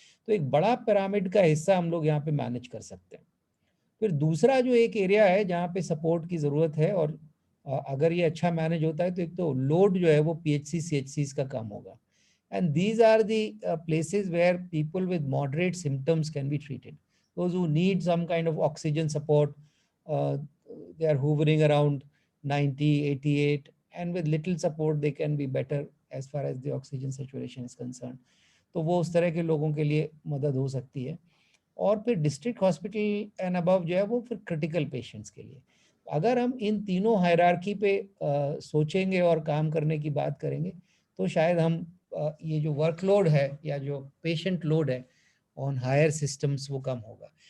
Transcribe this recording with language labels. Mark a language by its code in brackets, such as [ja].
[hi] तो एक बड़ा पिरामिड का हिस्सा हम लोग यहाँ पे मैनेज कर सकते हैं। फिर दूसरा जो एक एरिया है जहाँ पे सपोर्ट की ज़रूरत है, और अगर ये अच्छा मैनेज होता है तो एक तो लोड जो है वो PHC CHCs का काम होगा, [en] and these are the places where people with moderate symptoms can be treated. Those who need some kind of oxygen support, they are hovering around 90, 88, and with little support they can be better as far as the oxygen saturation is concerned. [hi] तो वो उस तरह के लोगों के लिए मदद हो सकती है। और फिर डिस्ट्रिक्ट हॉस्पिटल एंड अबव जो है वो फिर क्रिटिकल पेशेंट्स के लिए। अगर हम इन तीनों हायरार्की पे सोचेंगे और काम करने की बात करेंगे तो शायद हम ये जो वर्कलोड है या जो पेशेंट लोड है ऑन हायर सिस्टम्स वो कम होगा।